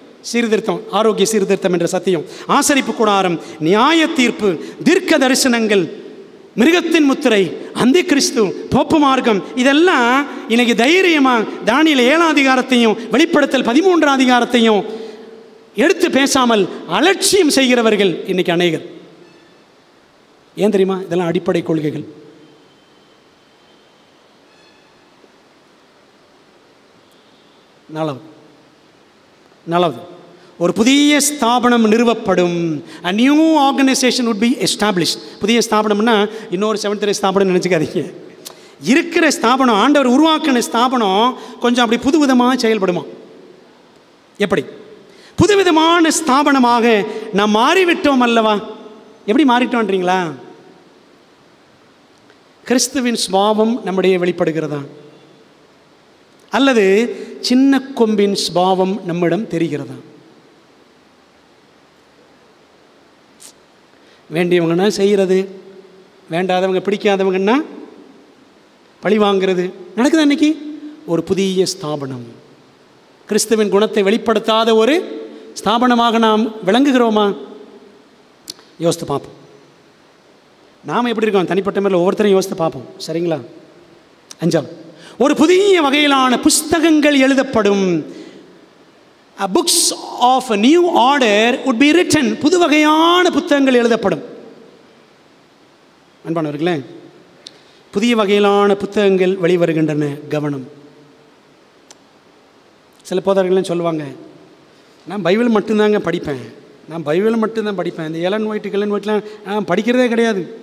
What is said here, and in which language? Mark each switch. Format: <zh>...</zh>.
<ta>சீர்திருத்தம், ஆரோக்கிய சீர்திருத்தம் என்ற சத்தியம், ஆசரிப்பு கூடாரம், நியாய தீர்ப்பு, தீர்க்க தரிசனங்கள், மிருகத்தின் முத்திரை, அந்தி கிறிஸ்து, போப்பு மார்க்கம், இதெல்லாம் இன்னைக்கு தைரியமாக தானியேல் 7ஆம் அதிகாரத்தையும் வெளிப்படுத்தல் 13ஆம் அதிகாரத்தையும் எடுத்து பேசாமல் அலட்சியம் செய்கிறவர்கள் இன்னைக்கு அநேகர். ஏன் தெரியுமா? இதெல்லாம் அடிப்படை கொள்கைகள். நாலாவது, ஒரு புதிய ஸ்தாபனம் நிறுவப்படும்.</ta> <en>a new organization would be established.</en> <ta>புதிய ஸ்தாபனம்னா இன்னொரு 7th ஸ்தாபனம் நினச்சிக்காதீங்க. இருக்கிற ஸ்தாபனம், ஆண்டவர் உருவாக்கின ஸ்தாபனம் கொஞ்சம் அப்படி புதுவிதமாக செயல்படுமா? எப்படி? புதுவிதமான ஸ்தாபனமாக நாம் மாறிவிட்டோம் அல்லவா? எப்படி மாறிட்டோன்றீங்களா? கிறிஸ்துவின் சுபாவம் நம்முடைய வெளிப்படுகிறதா, அல்லது சின்ன கொம்பின் சுபாவம் நம்மிடம் தெரிகிறதா? வேண்டியவங்கன்னா செய்கிறது, வேண்டாதவங்க பிடிக்காதவங்கன்னா பழி வாங்கிறது நடக்குது. அன்னைக்கு ஒரு புதிய ஸ்தாபனம், கிறிஸ்துவின் குணத்தை வெளிப்படுத்தாத ஒரு ஸ்தாபனமாக நாம் விளங்குகிறோமா? யோசித்து பார்ப்போம். நாம் எப்படி இருக்கோம் தனிப்பட்ட முறையில் ஒவ்வொருத்தரையும் யோசித்து பார்ப்போம். சரிங்களா? 5, ஒரு புதிய வகையிலான புஸ்தகங்கள் எழுதப்படும்.</ta> <en>books of a new order would be written.</en> <ta>புது வகையான புத்தகங்கள் எழுதப்படும். அன்பானவர்களே, புதிய வகையிலான புத்தகங்கள் வெளிவருகின்றன. கவனம். சில போதகர்கள்லாம் சொல்லுவாங்க, நான் பைபிள் மட்டும்தாங்க படிப்பேன், நான் பைபிள் மட்டும்தான் படிப்பேன், இந்த எலன் ஒயிட்லாம் நான் படிக்கிறதே கிடையாது.</ta>